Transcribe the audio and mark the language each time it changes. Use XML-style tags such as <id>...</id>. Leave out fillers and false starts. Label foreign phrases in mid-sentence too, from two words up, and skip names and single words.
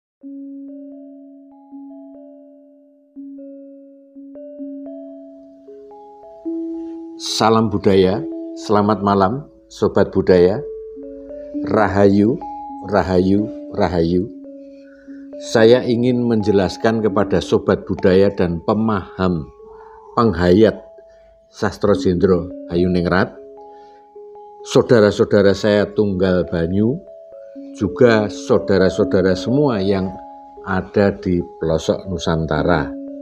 <id>Salam budaya, selamat malam Sobat Budaya. Rahayu, Rahayu, Rahayu. Saya ingin menjelaskan kepada Sobat Budaya dan pemaham, penghayat Sastro Jendro Hayuningrat, saudara-saudara saya Tunggal Banyu, juga saudara-saudara semua yang ada di pelosok Nusantara.</id>